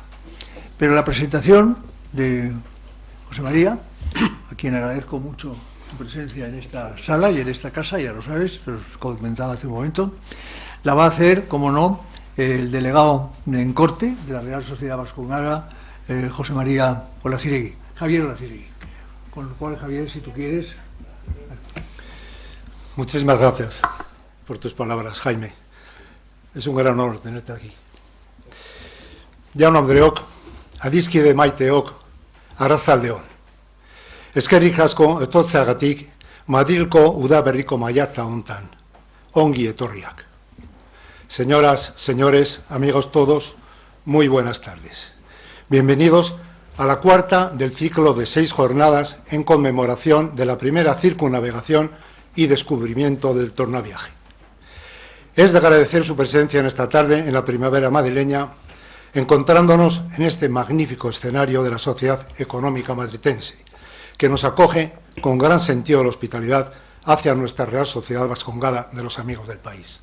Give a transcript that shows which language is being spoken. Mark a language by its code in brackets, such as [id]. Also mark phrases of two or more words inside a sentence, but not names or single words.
[es] Pero la presentación de José María, a quien agradezco mucho tu presencia en esta sala y en esta casa, ya lo sabes, te lo comentaba hace un momento, la va a hacer, como no, el delegado en corte de la Real Sociedad Vascongada, José María Olaciregui, Javier Olaciregui. Con lo cual, Javier, si tú quieres... Muchísimas gracias por tus palabras, Jaime. Es un gran honor tenerte aquí. [eu] Jaun Andreok, adiskide maiteok, arratzaldeon. Eskerrik asko etortzeagatik Madrilko udaberriko maiatza hontan. Ongi etorriak. [es] Señoras, señores, amigos todos, muy buenas tardes. Bienvenidos a la cuarta del ciclo de 6 jornadas en conmemoración de la primera circunnavegación y descubrimiento del tornaviaje. Es de agradecer su presencia en esta tarde en la primavera madrileña, encontrándonos en este magnífico escenario de la Sociedad Económica Matritense, que nos acoge con gran sentido de la hospitalidad hacia nuestra Real Sociedad Vascongada de los amigos del país.